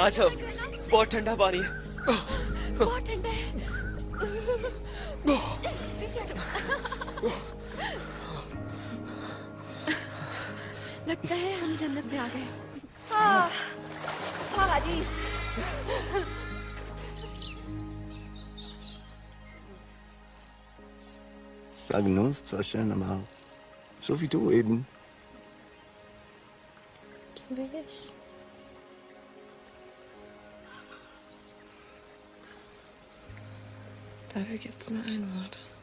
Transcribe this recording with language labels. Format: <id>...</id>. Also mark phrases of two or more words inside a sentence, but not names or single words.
<hi>आ जाओ, अच्छा लगा ना? बहुत ठंडा पानी है। बहुत ठंडा है। पीछे हटो। लगता है हम जन्नत में आ गए। पारादीस।</hi> <de>Sagen uns zwar schön, aber so wie du eben. So wie ich. Dafür gibt's nur ein Wort.</de>